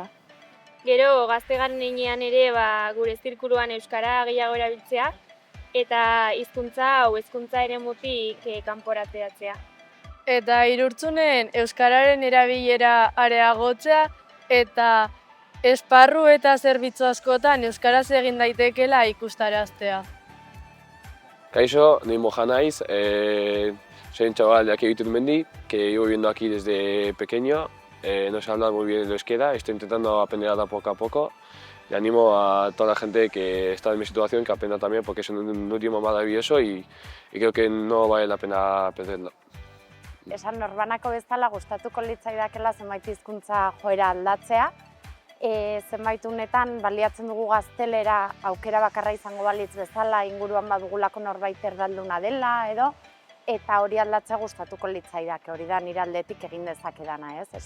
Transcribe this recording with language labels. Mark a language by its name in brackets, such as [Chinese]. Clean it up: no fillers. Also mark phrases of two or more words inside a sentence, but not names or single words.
[Basque] Gero, gazte garen heinean ere gure zirkuluan euskara gehiago erabiltzea eta hizkuntza hau hezkuntza eremutik kanporatzeatzea. Eta Irurtzunen euskararen erabilera areagotzea eta esparru eta zerbitzu askotan euskaraz egin daitekeela ikustaraztea. Kaixo, ni Moja naiz, [Spanish] soy un chaval de aquí de Iturmendi, que llevo viviendo aquí desde pequeño. No sé hablar muy bien el euskera, estoy intentando aprender poco a poco. Y animo a toda la gente que está en mi situación que aprenda también, porque es un idioma maravilloso y creo que no vale la pena perderlo. [Basque] Esan norbanako bezala gustatuko litzaidakela zenbait hizkuntza joera aldatzea. Zenbait unetan baliatzen dugu gaztelera aukera bakarra izango balitz bezala inguruan badugulako norbait erdalduna dela edo, eta hori aldatzea gustatuko litzaidake, hori da nire aldetik egin dezakedana, ez?